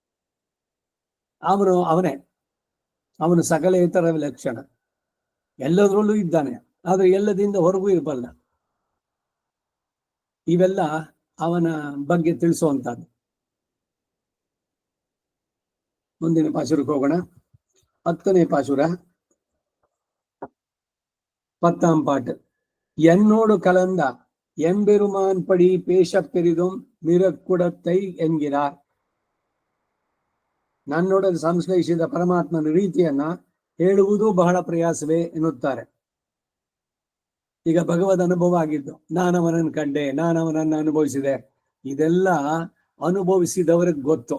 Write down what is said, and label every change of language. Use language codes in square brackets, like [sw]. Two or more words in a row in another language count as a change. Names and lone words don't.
[kn] ಅವನು ಸಕಲೇತರ ವಿಲಕ್ಷಣ, ಎಲ್ಲದರಲ್ಲೂ ಇದ್ದಾನೆ, ಆದ್ರೆ ಎಲ್ಲದಿಂದ ಹೊರಗೂ ಇರಬಲ್ಲ. ಇವೆಲ್ಲ ಅವನ ಬಗ್ಗೆ ತಿಳಿಸುವಂತದ್ದು. ಮುಂದಿನ ಪಾಶುರಕ್ಕೆ ಹೋಗೋಣ. 10ನೇ ಪಾಶುರ, [ta] 10ஆம் பாட்டு. என்னோடு கலந்த எம்பெருமான் படி பேச பெரிதும் மிரக்குடத்தை என்கிறார். [kn] ನನ್ನೊಡನೆ ಸಂಶ್ಲೇಷಿಸಿದ ಪರಮಾತ್ಮನ ರೀತಿಯನ್ನ ಹೇಳುವುದು ಬಹಳ ಪ್ರಯಾಸವೇ ಎನ್ನುತ್ತಾರೆ. ಈಗ ಭಗವದ್ ಅನುಭವ ಆಗಿದ್ದು, ನಾನವನನ್ನು ಕಂಡೆ, ನಾನವನನ್ನು ಅನುಭವಿಸಿದೆ, ಇದೆಲ್ಲ ಅನುಭವಿಸಿದವ್ರಿಗೆ ಗೊತ್ತು.